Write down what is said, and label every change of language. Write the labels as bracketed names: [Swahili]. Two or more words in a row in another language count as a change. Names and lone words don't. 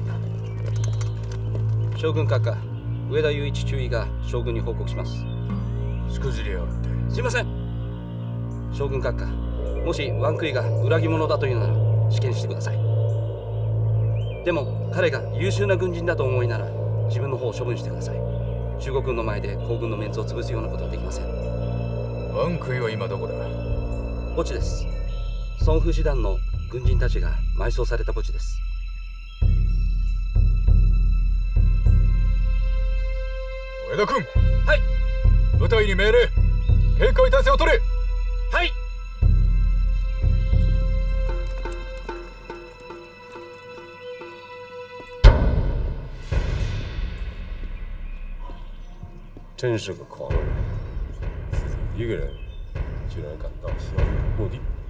[Japanese] 将軍閣下、上田雄一中尉が将軍に報告します。しくじりやがって。すいません。将軍閣下、もしワンクイが裏切り者だというなら試験してください。でも彼が優秀な軍人だと思いなら自分の方を処分してください。中国軍の前で皇軍のメンツを潰すようなことはできません。ワンクイは今どこだ？墓地です。孫風師団の軍人たちが埋葬された墓地です。上田君。はい。部隊に命令。警戒態勢を取れ。はい。 [Chinese] 真是个狂人，自己一个人居然敢到萧逸的墓地。